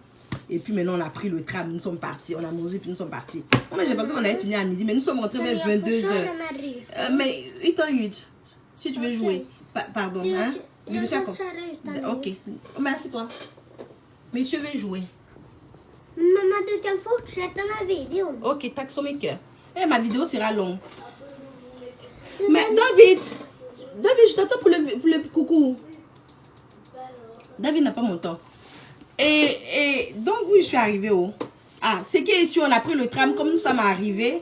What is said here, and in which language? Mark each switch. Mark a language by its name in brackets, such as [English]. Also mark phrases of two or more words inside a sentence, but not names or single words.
[French] Et puis maintenant on a pris le tram, nous sommes partis, on a mangé puis nous sommes partis. Non, mais j'ai pensé qu'on avait fini à midi, mais nous sommes rentrés vers 22h. Mais si tu veux jouer, pardon, hein? Ok, merci toi. Monsieur veut jouer. [Swedish] Mamma, du kan fortsätta med videon. Ok, tack så mycket. [French] Ma vidéo sera longue. Mais David, je t'attends pour le coucou. David n'a pas mon temps. Et donc, oui, je suis arrivée où? Ah, c'est qu'ici, on a pris le tram, comme nous sommes arrivés.